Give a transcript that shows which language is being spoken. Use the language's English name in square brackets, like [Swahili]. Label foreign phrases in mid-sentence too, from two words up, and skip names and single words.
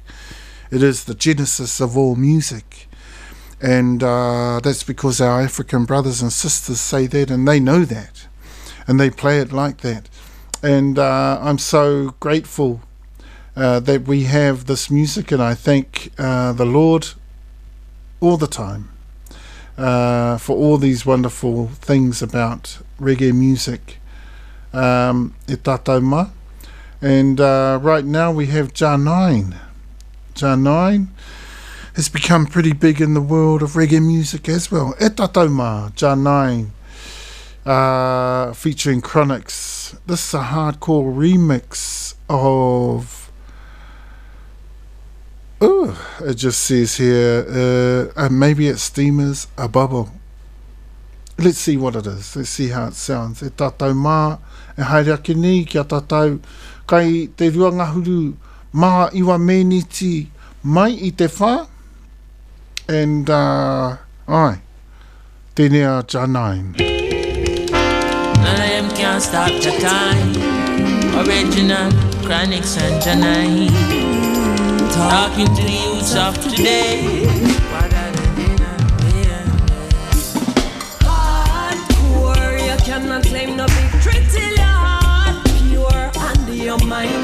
[English] It is the genesis of all music. And that's because our African brothers and sisters say that, and they know that, and they play it like that. And I'm so grateful that we have this music, and I thank the Lord all the time for all these wonderful things about reggae music. [Māori] E tātou mā. [English] And right now we have Janine. Janine has become pretty big in the world of reggae music as well. [Māori] E tātou mā, [English] Janine, featuring Chronics. This is a hardcore remix of... it just says here, maybe it Steamers, a bubble. Let's see what it is. Let's see how it sounds. [Māori] E tātou mā, e haere ni kia tātou, kai te ruangahuru mā iwa meniti mai I te whā. And, tēnei a Janine. [English] I can't stop the time. Original Chronics and Janine. Talking to the youths of today. Hardcore, you cannot claim no victory till your heart pure and your mind.